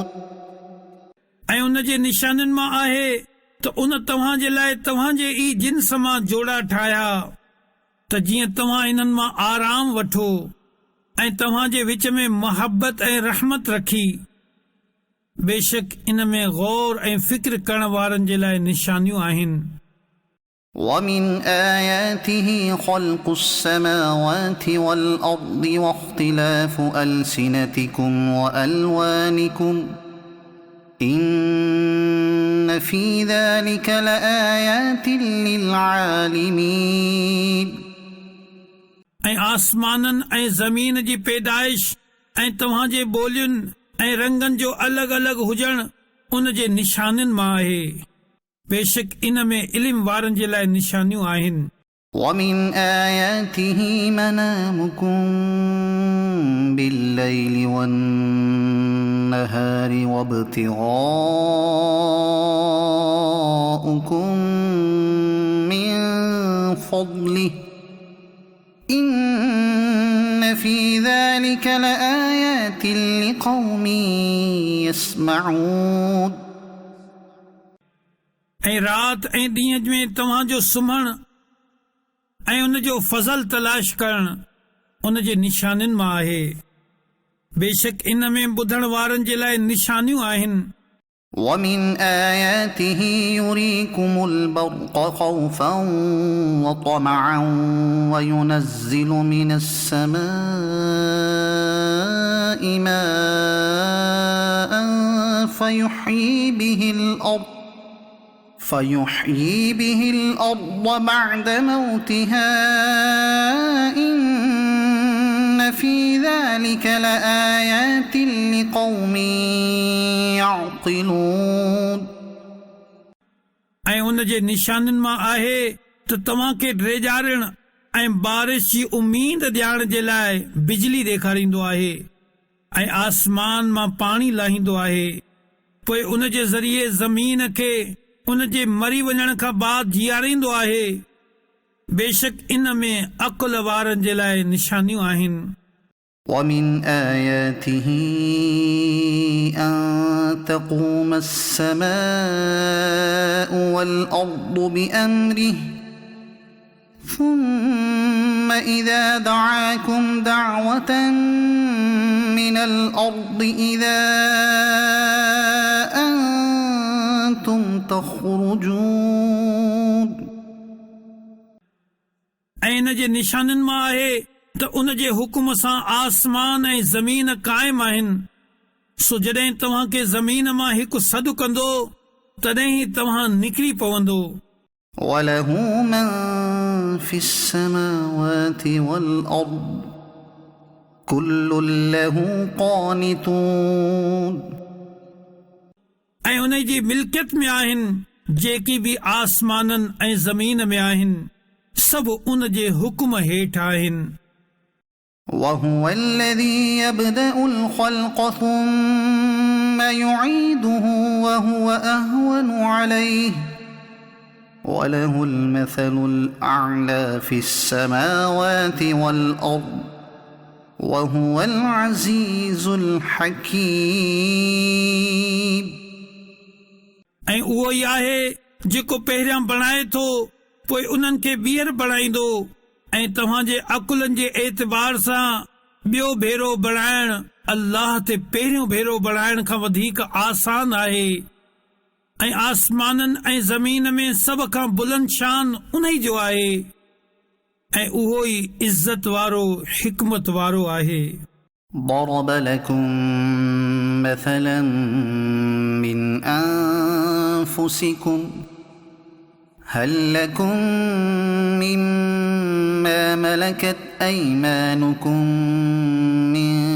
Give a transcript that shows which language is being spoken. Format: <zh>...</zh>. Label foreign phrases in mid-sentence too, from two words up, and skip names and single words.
<sd>ऐं उन जे निशाननि मां आहे त उन तव्हां जे लाइ तव्हां जे ई जिन्स मां जोड़ा ठाहिया त जीअं तव्हां इन्हनि मां आराम वठो ऐं तव्हां जे विच में मोहबत ऐं रहमत रखी बेशक इन में गौर ऐं फिक्र करण वारनि जे लाइ निशानियूं आहिनि</sd> <ar>ومن آياته خلق السماوات والأرض واختلاف ألسنتكم وألوانكم إن في ذلك لآيات للعالمين</ar> <sd>ऐं आसमाननि ऐं ज़मीन जी पैदाइश ऐं तव्हांजे ॿोलियुनि ऐं रंगनि जो अलॻि अलॻि हुजणु उन जे निशाननि मां आहे। बेशक इन में इल्म वारनि जे लाइ निशानियूं आहिनि।</sd> <ar>ومن آياته منامكم بالليل والنهار وابتغاؤكم من فضله إن في ذلك لآيات لقوم يسمعون</ar> <sd>ऐं राति ऐं ॾींहं में तव्हांजो सुम्हणु ऐं उन जो फज़ल तलाश करणु उन जे निशाननि मां आहे। बेशक इन में ॿुधण वारनि जे लाइ निशानियूं आहिनि।</sd> <ar>ومن آياته يريكم البرق خوفا وطمعا وينزل من السماء ماء فيحيي به الأرض بعد موتها إن في ذلك لآيات لقوم يعقلون</ar> <sd>ऐं उन जे निशाननि मां आहे त तव्हांखे ड्रेजारण ऐं बारिश जी उमीद ॾियारण जे लाइ बिजली ॾेखारींदो आहे ऐं आसमान मां पाणी लाहींदो आहे, पोइ उन जे ज़रिए ज़मीन खे उन जे मरी वञण खां बाद जीआरींदो आहे। बेशक इन में अक़ुल वारनि जे लाइ निशानियूं आहिनि।</sd> <ar>ومن آياته أن تقوم السماء والأرض بأمره ثم إذا دعاكم دعوة من الأرض إذا أنتم تخرجون</ar> <sd>ऐं इन जे निशाननि मां आहे त उन जे हुकुम सां आसमान ऐं ज़मीन क़ाइम आहिनि। सो जॾहिं तव्हांखे ज़मीन मां हिकु सॾु कंदो तॾहिं ई तव्हां निकिरी पवंदो।</sd> <ar>وله من في السماوات والأرض كل له قانتون</ar> <sd>ऐं उन जी मिल्कियत में आहिनि जेकी बि आसमाननि ऐं ज़मीन में आहिनि, सभु उन जे हुकुम हेठि आहिनि।</sd> <ar>وهو الذي يبدأ الخلق ثم يعيده وهو أهون عليه وله المثل الأعلى في السماوات والأرض وهو العزيز الحكيم</ar> <sd>ऐं उहो ई आहे जेको पहिरियां बणाए थो पोइ उन्हनि खे ॿीहर बणाईंदो ऐं तव्हांजे अकुलनि जे एतबार सां ॿियो भेरो बणाइण अल्लाह ते पहिरियों भेरो बणाइण खां वधीक आसान आहे। ऐं आसमाननि ऐं ज़मीन में सभ खां बुलंद शान उन ई जो आहे ऐं उहो ई इज़त वारो हिकमत वारो आहे।</sd> <ar>ضرب لكم مثلا من أنفسكم هل لكم مما ملكت أيمانكم من</ar>